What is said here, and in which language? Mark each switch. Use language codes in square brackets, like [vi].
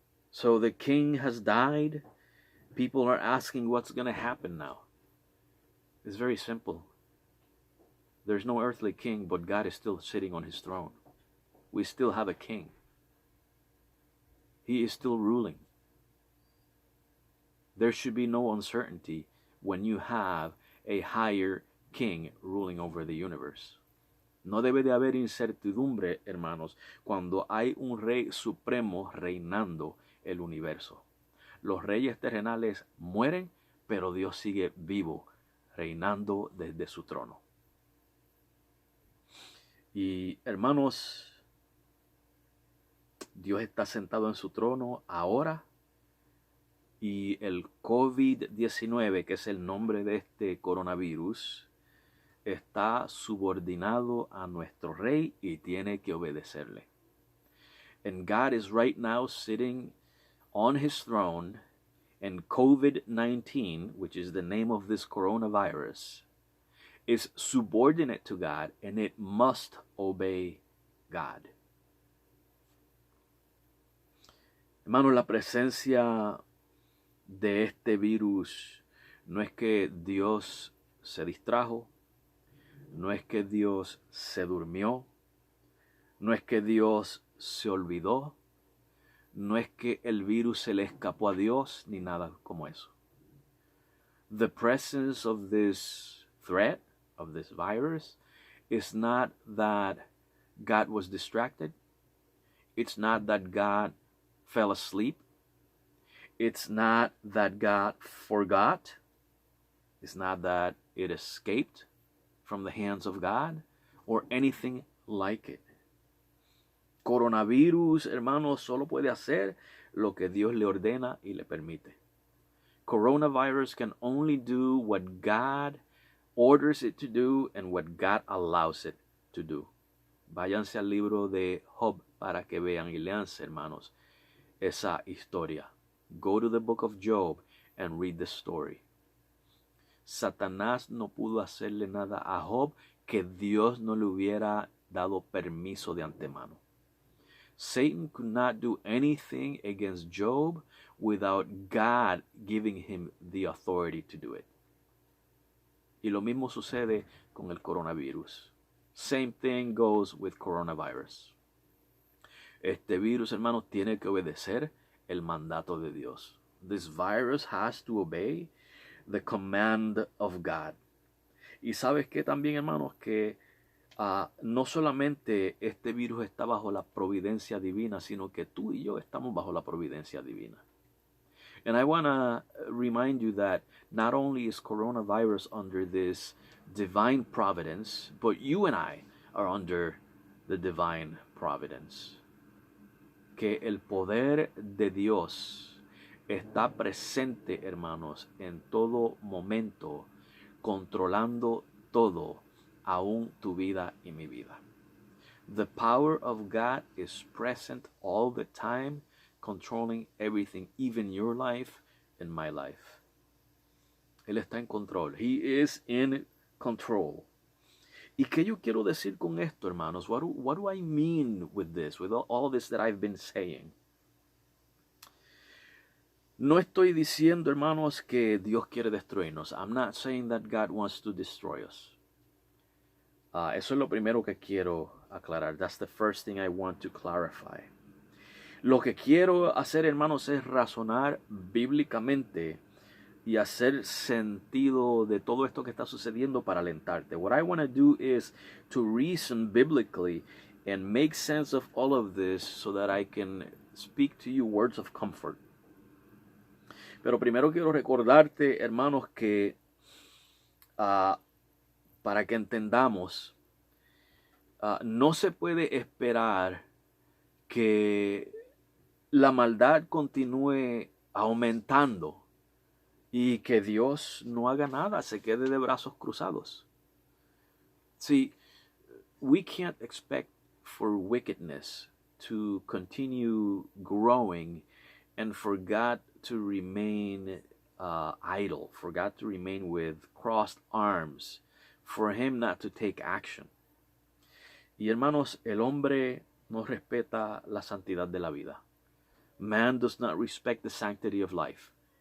[en] So the king has died. People are asking what's going to happen now. It's very simple. There's no earthly king, but God is still sitting on His throne. We still have a king. He is still ruling. There should be no uncertainty when you have a higher king ruling over the universe. [es] No debe de haber incertidumbre, hermanos, cuando hay un rey supremo reinando el universo. Los reyes terrenales mueren, pero Dios sigue vivo, reinando desde su trono. Y hermanos, Dios está sentado en su trono ahora y el COVID-19, que es el nombre de este coronavirus, está subordinado a nuestro rey y tiene que obedecerle. [en] And God is right now sitting on His throne, and COVID-19, which is the name of this coronavirus, is subordinate to God and it must obey God. [es] Hermanos, la presencia de este virus no es que Dios se distrajo, no es que Dios se durmió, no es que Dios se olvidó, no es que el virus se le escapó a Dios, ni nada como eso. [en] The presence of this threat, of this virus, is not that God was distracted. It's not that God fell asleep. It's not that God forgot. It's not that it escaped from the hands of God or anything like it. [es] Coronavirus, hermanos, solo puede hacer lo que Dios le ordena y le permite. [en] Coronavirus can only do what God orders it to do and what God allows it to do. [es] Váyanse al libro de Job para que vean y leanse, hermanos, esa historia. [en] Go to the book of Job and read the story. [es] Satanás no pudo hacerle nada a Job que Dios no le hubiera dado permiso de antemano. [en] Satan could not do anything against Job without God giving him the authority to do it. [es] Y lo mismo sucede con el coronavirus. [en] Same thing goes with coronavirus. [es] Este virus, hermanos, tiene que obedecer el mandato de Dios. [en] This virus has to obey the command of God. [es] Y sabes que también, hermanos, que no solamente este virus está bajo la providencia divina, sino que tú y yo estamos bajo la providencia divina. [en] And I want to remind you that not only is coronavirus under this divine providence, but you and I are under the divine providence. [es] Que el poder de Dios está presente, hermanos, en todo momento, controlando todo, aún tu vida y mi vida. [en] The power of God is present all the time, controlling everything, even your life and my life. [es] Él está en control. [en] He is in control. [es] ¿Y qué yo quiero decir con esto, hermanos? [en] What do I mean with this, with all this that I've been saying? [es] No estoy diciendo, hermanos, que Dios quiere destruirnos. [en] I'm not saying that God wants to destroy us. [es] Eso es lo primero que quiero aclarar. [en] That's the first thing I want to clarify. [es] Lo que quiero hacer, hermanos, es razonar bíblicamente y hacer sentido de todo esto que está sucediendo para alentarte. [en] What I want to do is to reason biblically and make sense of all of this so that I can speak to you words of comfort. [es] Pero primero quiero recordarte, hermanos, que para que entendamos, no se puede esperar que la maldad continúe aumentando y que Dios no haga nada, se quede de brazos cruzados. [en] See, we can't expect for wickedness to continue growing and for God to remain idle, for God to remain with crossed arms, for Him not to take action. [es] Y hermanos, el hombre no respeta la santidad de la vida. [en] Man does not respect the sanctity of life.